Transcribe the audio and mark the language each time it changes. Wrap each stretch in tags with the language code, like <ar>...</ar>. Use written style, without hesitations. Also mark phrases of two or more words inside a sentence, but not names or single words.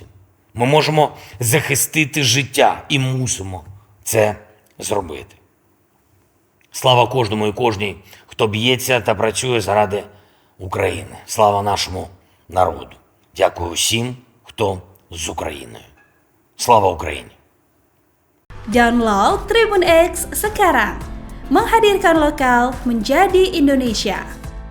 <uk>Ми можемо захистити життя і мусимо це зробити. Слава кожному і кожній, хто б'ється та працює заради України. Слава нашому народу. Дякую всім, хто з Україною. Слава Україні!</uk> <id>Download Tribun X sekarang, menghadirkan lokal menjadi Indonesia.</id>